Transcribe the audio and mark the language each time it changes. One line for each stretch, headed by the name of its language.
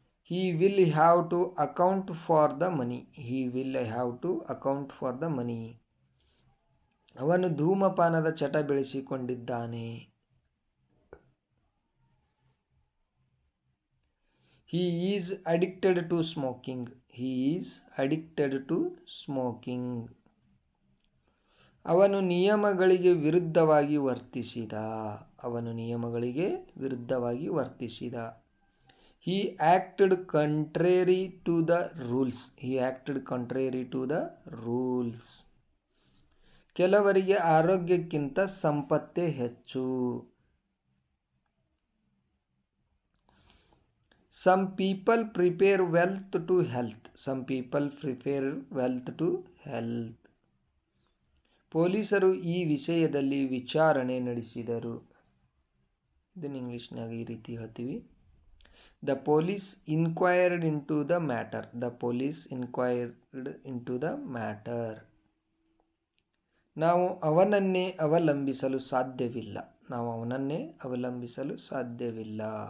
English: He will have to account for the money. He will have to account for the money.
Kannada: ಅವನು ಧೂಮಪಾನದ ಚಟ ಬೆಳೆಸಿಕೊಂಡಿದ್ದಾನೆ.
English: He is addicted to smoking. He is addicted to smoking.
Kannada: ಅವನು ನಿಯಮಗಳಿಗೆ ವಿರುದ್ಧವಾಗಿ ವರ್ತಿಸಿದ. ಅವನು ನಿಯಮಗಳಿಗೆ ವಿರುದ್ಧವಾಗಿ ವರ್ತಿಸಿದ.
English: He acted contrary to the rules. He acted contrary to the rules.
Kannada: ಕೆಲವರಿಗೆ ಆರೋಗ್ಯಕ್ಕಿಂತ ಸಂಪತ್ತೇ ಹೆಚ್ಚು.
English: Some people prepare wealth to health. Some people prepare wealth to health.
Kannada: ಪೊಲೀಸರು ಈ ವಿಷಯದಲ್ಲಿ ವಿಚಾರಣೆ ನಡೆಸಿದರು. ಇದನ್ನು ಇಂಗ್ಲಿಷ್ನಾಗ ಈ ರೀತಿ ಹೇಳ್ತೀವಿ.
English: The police inquired into the matter. The police inquired into the matter.
Kannada: ನಾವು ಅವನನ್ನೇ ಅವಲಂಬಿಸಲು ಸಾಧ್ಯವಿಲ್ಲ. ನಾವು ಅವನನ್ನೇ ಅವಲಂಬಿಸಲು ಸಾಧ್ಯವಿಲ್ಲ.